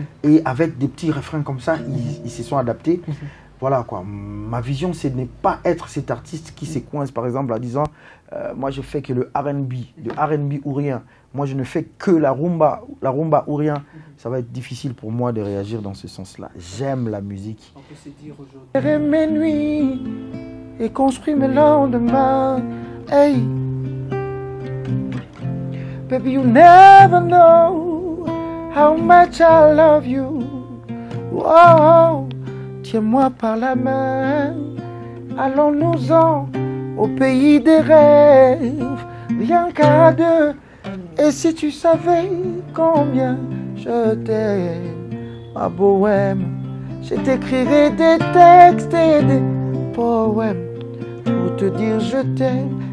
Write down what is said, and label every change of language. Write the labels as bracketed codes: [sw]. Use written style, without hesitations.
[fr] Et avec des petits refrains comme ça, ils se sont adaptés. Voilà quoi, ma vision c'est de ne pas être cet artiste qui se coince par exemple en disant moi je fais que le R&B ou rien, moi je ne fais que la rumba ou rien. Ça va être difficile pour moi de réagir dans ce sens-là. J'aime la musique. On peut se dire aujourd'hui. Mes nuits et construis mes lendemains. [en] Hey, baby you never know how much I love you. Wow. [fr] Tiens-moi par la main, allons-nous-en au pays des rêves, rien qu'à deux. Et si tu savais combien je t'aime, ma bohème, je t'écrirais des textes et des poèmes pour te dire je t'aime.